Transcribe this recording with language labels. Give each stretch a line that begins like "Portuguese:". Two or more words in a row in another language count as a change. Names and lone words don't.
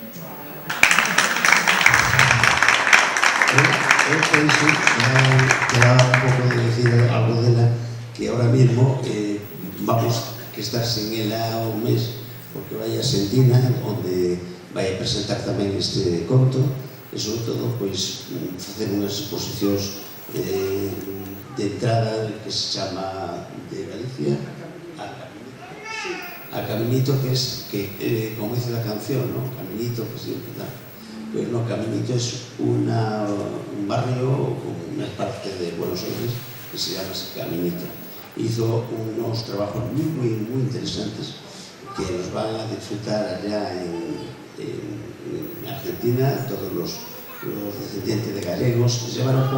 Galician: Eu penso que era un pouco de decir algo dela, que
Spanish: ahora mismo
Galician: vamos que estar sen ela un mes, porque vai a Argentina, onde vai a presentar tamén este conto, e sobre todo, pois, facer unhas exposicións de entrada que se chama de Galicia a Caminito,
Spanish: que es, como dice la canción,
Galician: ¿no?
Spanish: Caminito, pues siempre da. Pues no, Caminito es un barrio, una parte de Buenos Aires que se llama Caminito. Hizo unos trabajos muy interesantes que los van a disfrutar allá en Argentina, todos los descendientes de gallegos, llevar un